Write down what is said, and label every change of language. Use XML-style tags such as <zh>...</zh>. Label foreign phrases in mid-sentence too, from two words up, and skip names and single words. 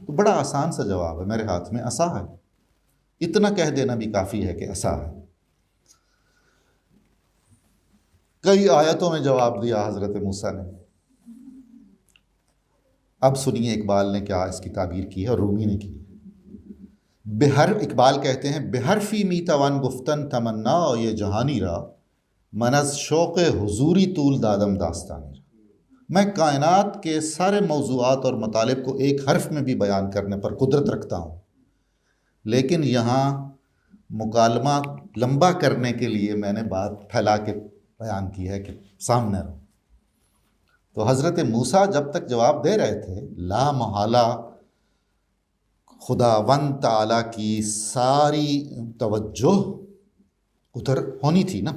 <ur>تو بڑا آسان سا جواب ہے، میرے ہاتھ میں عصا ہے۔ اتنا کہہ دینا بھی کافی ہے کہ عصا ہے۔ کئی آیتوں میں جواب دیا حضرت موسیٰ نے۔ اب سنیے اقبال نے کیا اس کی تعبیر کی ہے اور رومی نے کی۔ اقبال کہتے ہیں</ur> <fa>بحرفی میتوان گفتن تمنا یہ جہانی را، من از شوق حضوری طول دادم داستانی را۔</fa> <ur>میں کائنات کے سارے موضوعات اور مطالب کو ایک حرف میں بھی بیان کرنے پر قدرت رکھتا ہوں، لیکن یہاں مکالمہ لمبا کرنے کے لیے میں نے بات پھیلا کے بیان کی ہے کہ سامنے رہو۔ تو حضرت موسیٰ جب تک جواب دے رہے تھے، لا محالہ خداوند تعالیٰ کی ساری توجہ ادھر ہونی تھی نا۔</ur>